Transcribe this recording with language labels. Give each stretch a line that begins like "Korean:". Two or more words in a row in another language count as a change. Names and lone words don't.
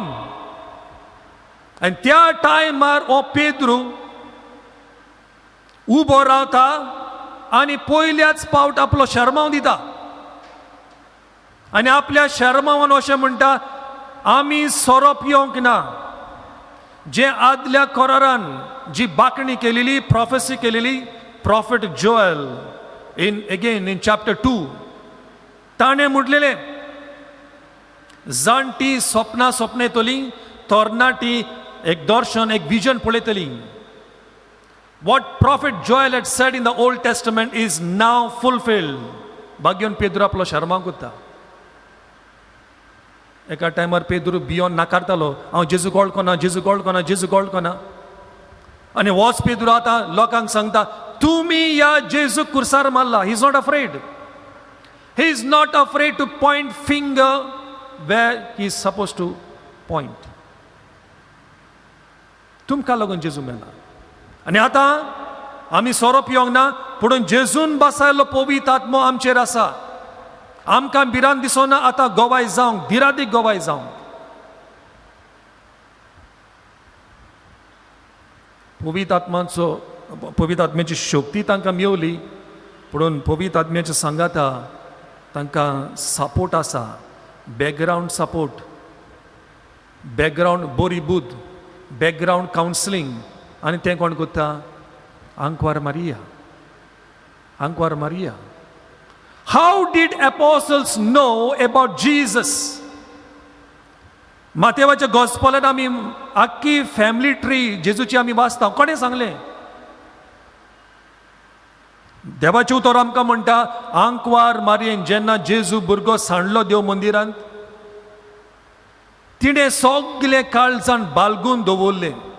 Konkani: आनी त्या टायमार हो पेद्रू उबो रावता आनी पयल्याच पावट आपलो शर्माव दिता आनी आपल्या शर्मावान अशें म्हणटा, आमी सोरो पियोंक ना. जे आदल्या करारान जी बाकणी केलेली, प्रॉफेसी केलेली, प्रॉफेट जोएल
English: in chapter 2,
Konkani: ताणें म्हटलेलें, जाणटी सपनां सपनयतलीं, तरणाटी एक दर्शन, एक विजन पळयतलीं
English: What prophet Joel had said in the Old Testament is now fulfilled.
Konkani: भाग्योन पेद्रू आपलो शर्मा करता. एका टायमार पेद्रू भियोन नाकारतालो, हांव जेजू कळकना, जेजू कळकना, जेजू कळकना. आनी होच पेद्रू आतां लोकांक सांगता, तुमी ह्या जेजू कुर्सार मारला.
English: He is not afraid. He is not afraid to point finger where he is supposed to point.
Konkani: तुमकां लागून जेजू मेला. आनी आतां आमी सोरो पियोंक ना, पुणून जेजून बसायलो पवित्र आत्मो आमचेर आसा. आमकां भिरांत दिसोना आतां गोवाय जावंक, धिरादीक गोवाय जावंक. पवित्र आत्म्याची शक्ती तांकां मेवली, पुणून पवित्र आत्म्याच्या सांगाता तांकां सपोर्ट आसा,
English: background support,
Konkani: बॅकग्रावंड बरी बुद्ध,
English: background counselling.
Konkani: आनी तें कोण करता? आंकवार मारिया. आंकवार मारिया.
English: How did apostles know about Jesus?
Konkani: मातेवाच्या गॉस्पलांत आमी आख्खी
English: family tree
Konkani: जेजूची आमी वाचता. कोणें सांगलें? देवाचें उतर आमकां म्हणटा, आंकवार मारयेन जेन्ना जेजू भुरगो सांडलो देव मंदिरांत, तिणें सगलें काळजान बालगून दवरलें.